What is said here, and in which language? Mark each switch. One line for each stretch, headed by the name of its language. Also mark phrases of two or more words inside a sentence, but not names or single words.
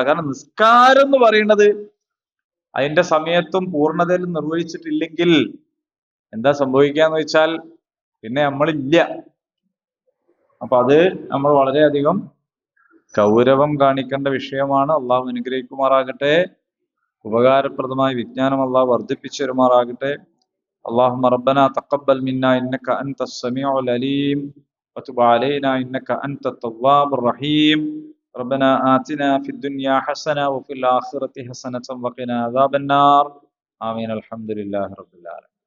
Malayalam: കാരണം നിസ്കാരം എന്ന് പറയുന്നത് അതിന്റെ സമയത്തും പൂർണ്ണതയിലും നിർവഹിച്ചിട്ടില്ലെങ്കിൽ എന്താ സംഭവിക്കാന്ന് വെച്ചാൽ പിന്നെ നമ്മളില്ല. അപ്പൊ അത് നമ്മൾ വളരെയധികം ഗൗരവം കാണിക്കേണ്ട വിഷയമാണ്. അള്ളാഹു അനുഗ്രഹിക്കുമാറാകട്ടെ. ഉപകാരപ്രദമായ വിജ്ഞാനം അള്ളാഹു വർദ്ധിപ്പിച്ചു തരുമാറാകട്ടെ.
Arabic: اللهم ربنا تقبل منا إنك أنت السميع العليم وتب علينا إنك أنت التواب الرحيم. ربنا آتنا في الدنيا حسنة وفي الآخرة حسنة وقنا عذاب النار. آمين. الحمد لله رب العالمين.